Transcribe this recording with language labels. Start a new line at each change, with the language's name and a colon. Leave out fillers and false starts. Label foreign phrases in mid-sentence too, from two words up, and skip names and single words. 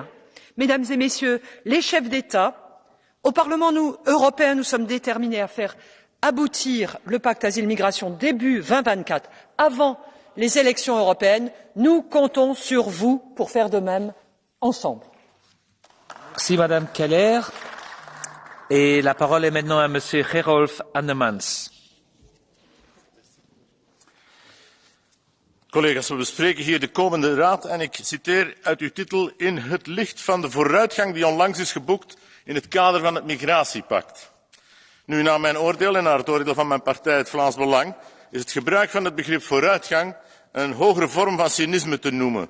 French: Mesdames et Messieurs, les chefs d'État, au Parlement européen, nous sommes déterminés à faire aboutir le pacte asile-migration début 2024, avant les élections européennes. Nous comptons sur vous pour faire de même ensemble. Merci Madame Keller. Et la parole est maintenant à Monsieur Gerolf Annemans.
Dutch: Collega's, we bespreken hier de komende raad en ik citeer uit uw titel in het licht van de vooruitgang die onlangs is geboekt in het kader van het migratiepact. Nu, naar mijn oordeel en naar het oordeel van mijn partij, het Vlaams Belang, is het gebruik van het begrip vooruitgang een hogere vorm van cynisme te noemen.